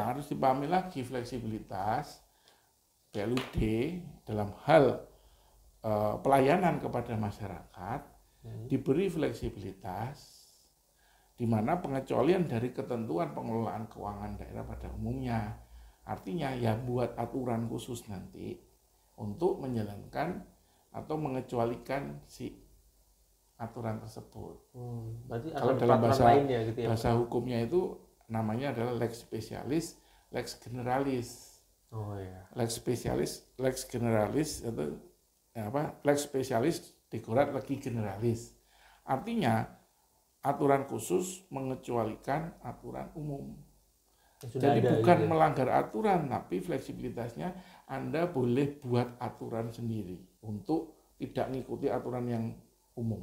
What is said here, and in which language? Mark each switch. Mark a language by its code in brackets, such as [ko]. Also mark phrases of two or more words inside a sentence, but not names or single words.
[id] Harus dipahami lagi fleksibilitas BLUD dalam hal pelayanan kepada masyarakat diberi fleksibilitas, di mana pengecualian dari ketentuan pengelolaan keuangan daerah pada umumnya. Artinya ya buat aturan khusus nanti untuk menjalankan atau mengecualikan si aturan tersebut. Berarti Kalau ada dalam peraturan lainnya gitu ya, bahasa hukumnya itu namanya adalah [la] lex specialis, lex generalis. [id] Oh iya. [la] Lex specialis, lex generalis itu lex specialis dikurat lagi generalis. [id] Artinya aturan khusus mengecualikan aturan umum. Jadi bukan gitu, melanggar aturan, tapi fleksibilitasnya Anda boleh buat aturan sendiri untuk tidak mengikuti aturan yang umum.